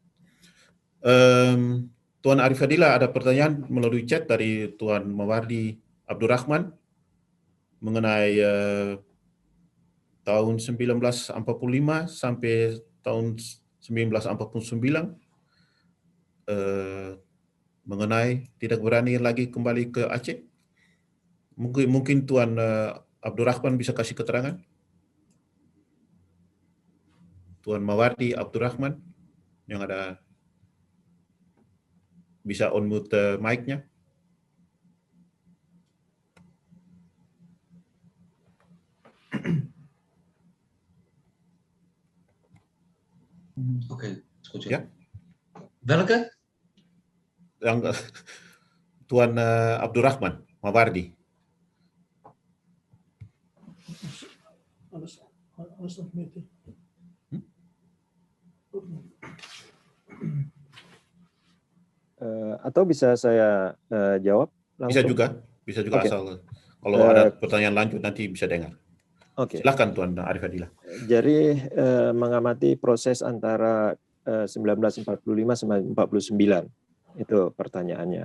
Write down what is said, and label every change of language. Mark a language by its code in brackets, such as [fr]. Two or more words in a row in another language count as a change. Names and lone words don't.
[id] Tuan Arif Fadila ada pertanyaan melalui chat dari Tuan Mawardi Abdurrahman mengenai tahun 1945 sampai tahun 1949 mengenai tidak berani lagi kembali ke Aceh? Mungkin Tuan Abdurrahman bisa kasih keterangan? Tuan Mawardi Abdurrahman yang ada bisa [en] on mute mic- [id] nya. [nl] Oké, is goed zo. Ja? Welke? [id] Yang Tuan Abdurrahman Mawardi. [nl] Alles nog met [id] Atau bisa saya jawab Bisa langsung? bisa juga Oke. asal kalau ada pertanyaan lanjut nanti bisa dengar. Oke. Silakan Tuan Arif Fadilah. Jadi mengamati proses antara 1945 sampai 49 itu pertanyaannya.